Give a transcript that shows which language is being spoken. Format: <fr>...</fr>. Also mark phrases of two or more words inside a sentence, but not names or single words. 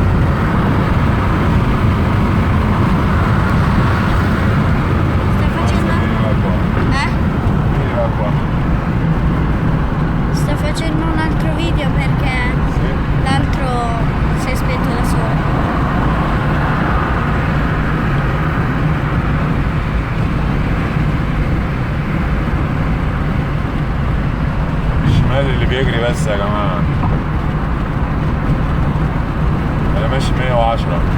<it>Stai facendo... Vieni qua. Vieni qua. Sto facendo un altro video perché Sì. l'altro si è spento da solo.</it> <ar>الشمال اللي بيجري بس يا جماعة. أنا ماشي 110.</ar>